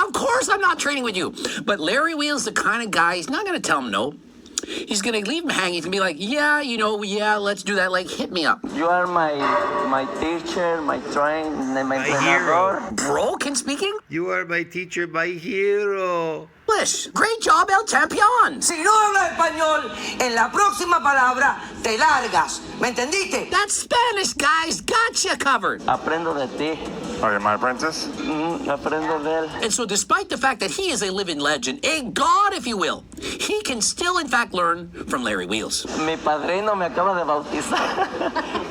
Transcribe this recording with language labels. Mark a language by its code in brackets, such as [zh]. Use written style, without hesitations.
[en] Of course I'm not training with you. But Larry Wheels is the kind of guy, he's not going to tell him no. He's going to leave him hanging. He's going to be like, yeah, let's do that. Like, hit me up. You are my teacher, my my entrenador. Bro can speak You are my teacher, my hero. English. Great job, El Campeon. [es] Si no hablas español, en la próxima palabra te largas. ¿Me entendiste? [en] That Spanish guy's got you covered. [es] Aprendo de ti. [en] Are you my apprentice? [es] Aprendo de él. [en] And so despite the fact that he is a living legend, a god, if you will, he can still, in fact, learn from Larry Wheels. [es] Mi padrino me acaba de bautizar.